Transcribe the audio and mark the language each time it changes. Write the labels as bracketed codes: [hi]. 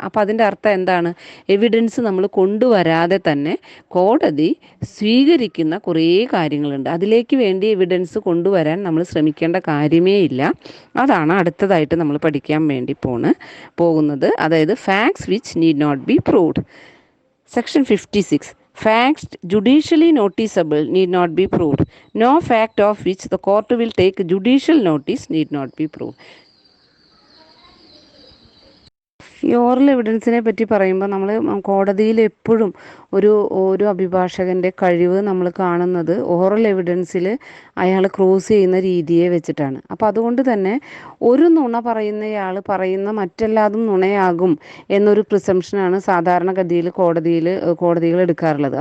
[ml] അപ്പോൾ അതിൻ്റെ അർത്ഥം എന്താണ്? എവിഡൻസ് നമ്മൾ കൊണ്ടുവരാതെ തന്നെ കോടതി സ്വീകരിക്കുന്ന കുറേ കാര്യങ്ങളുണ്ട്. അതിലേക്ക് വേണ്ടി എവിഡൻസ് കൊണ്ടുവരാൻ നമ്മൾ ശ്രമിക്കേണ്ട കാര്യമേ ഇല്ല. അതാണ് അടുത്തതായിട്ട് നമ്മൾ പഠിക്കാൻ വേണ്ടി പോകുന്നത്. അതായത് [en] Facts which need not be proved. Section 56. Facts judicially noticeable need not be proved. No fact of which the court will take judicial notice need not be proved. [ml] ഈ ഓറൽ എവിഡൻസിനെ പറ്റി പറയുമ്പോൾ നമ്മൾ കോടതിയിൽ എപ്പോഴും ഒരു അഭിഭാഷകൻ്റെ കഴിവ് നമ്മൾ കാണുന്നത് ഓറൽ എവിഡൻസിൽ അയാൾ ക്രോസ് ചെയ്യുന്ന രീതിയെ വെച്ചിട്ടാണ്. അപ്പോൾ അതുകൊണ്ട് തന്നെ ഒരു നുണ പറയുന്നയാൾ പറയുന്ന മറ്റെല്ലാതും നുണയാകും എന്നൊരു പ്രിസംഷനാണ് സാധാരണഗതിയിൽ കോടതികൾ എടുക്കാറുള്ളത്.